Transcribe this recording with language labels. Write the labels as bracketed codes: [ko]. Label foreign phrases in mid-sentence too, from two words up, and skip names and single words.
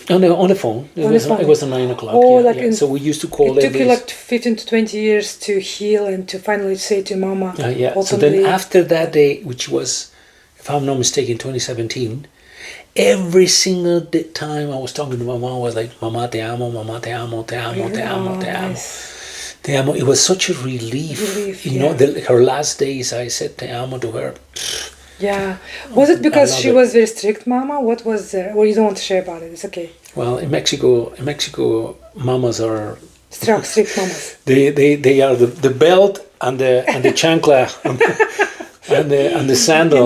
[en] On the phone. It was at 9 o'clock. Oh, so we used to call it took you like 15 to 20 years to heal and to finally say to Mama. Openly. So then after that day, which was, if I'm not mistaken, 2017, every single time I was talking to my mom, I was like, Mama, [es] te amo, Mama, te amo, te amo, te amo, te amo. Te amo. [en] It was such a relief. You know, her last days, I said [es] te amo [en] to her. Yeah. Was it because she was very strict, Mama? What was there? Well, you don't want to share about it. It's okay. Well, in Mexico, mamas are strict mamas. They are the belt and the chancla and the sandal.